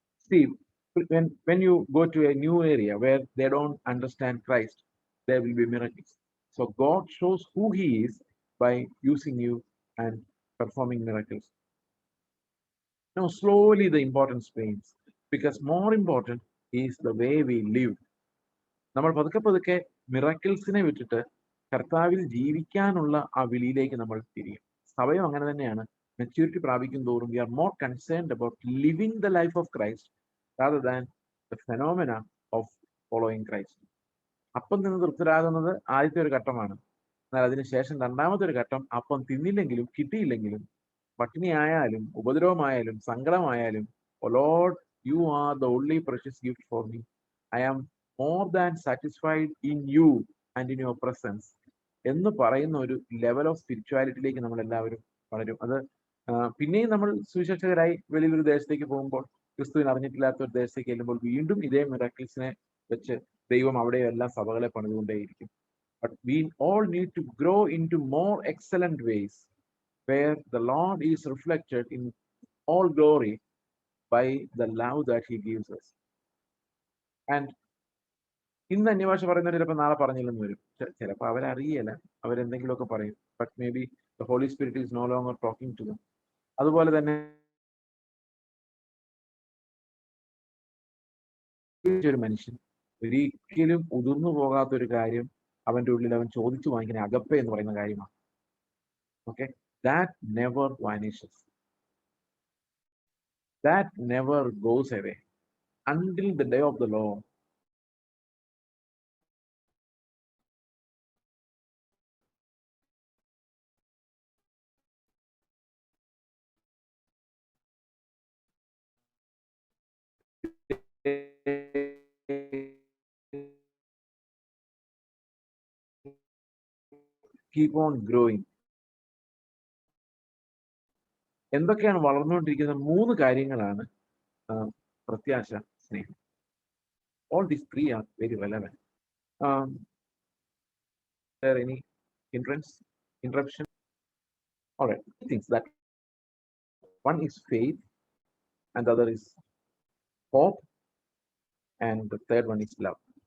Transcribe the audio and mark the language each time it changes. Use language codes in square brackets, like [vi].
[en] See, when you go to a new area where they don't understand Christ, there will be miracles. So God shows who He is by using you and performing miracles. Now, slowly the importance wanes because more important is the way we live. [ml] നമ്മൾ പതുക്കെ പതുക്കെ മിറക്കിൾസിനെ വിട്ടിട്ട് കർത്താവിൽ ജീവിക്കാനുള്ള ആ വിളിയിലേക്ക് നമ്മൾ തിരിയും. സഭയും അങ്ങനെ തന്നെയാണ്. മെച്യൂരിറ്റി പ്രാപിക്കും തോറും [en] We are more concerned about living the life of Christ rather than the phenomena of following Christ. [ml] അപ്പം നിന്ന് തൃപ്തരാകുന്നത് ആദ്യത്തെ ഒരു ഘട്ടമാണ്. എന്നാൽ അതിനുശേഷം രണ്ടാമത്തെ ഒരു ഘട്ടം അപ്പം തിന്നില്ലെങ്കിലും കിട്ടിയില്ലെങ്കിലും പട്ടിണിയായാലും ഉപദ്രവമായാലും സങ്കടമായാലും, [en] "Oh Lord, you are the only precious gift for me. I am more than satisfied in you and in your presence" [ml] എന്ന് പറയുന്ന ഒരു ലെവൽ ഓഫ് സ്പിരിച്വാലിറ്റിയിലേക്ക് നമ്മൾ എല്ലാവരും വളരും. അത് പിന്നെയും നമ്മൾ സുവിശേഷകരായി വലിയൊരു ദേശത്തേക്ക് പോകുമ്പോൾ, ക്രിസ്തുവിനെ അറിഞ്ഞിട്ടില്ലാത്ത ഒരു ദേശത്തേക്ക് ചെല്ലുമ്പോൾ വീണ്ടും ഇതേ മിറാക്കിൾസിനെ വെച്ച് ദൈവം അവിടെയും എല്ലാ സഭകളെ പണിതുകൊണ്ടേയിരിക്കും. [en] But we all need to grow into more excellent ways where the Lord is reflected in all glory by the love that He gives us. [ml] And ഇന്ന് അന്യഭാഷ പറയുന്നവർ ചിലപ്പോൾ നാളെ പറഞ്ഞില്ലെന്ന് വരും. ചിലപ്പോൾ അവരറിയല, അവരെന്തെങ്കിലുമൊക്കെ പറയും. [en] But maybe the Holy Spirit is no longer talking to them. [ml] അതുപോലെ തന്നെ ഒരു മനുഷ്യൻ ഒരിക്കലും ഉതിർന്നു പോകാത്ത ഒരു കാര്യം അവന്റെ ഉള്ളിൽ അവൻ ചോദിച്ചു വാങ്ങിക്കുന്ന അഗപ്പ എന്ന് പറയുന്ന കാര്യമാണ്. [en] Okay, that never vanishes, that never goes away until the day of the Lord. Keep on growing. [ml] എന്തൊക്കെയാണ് വളർന്നുകൊണ്ടിരിക്കുന്ന 3 കാര്യങ്ങളാണ് പ്രത്യാശ, സ്നേഹം. [en] All these 3 are very relevant. There any interruption? All right, things that one is faith, and the other is hope, and the third one is love.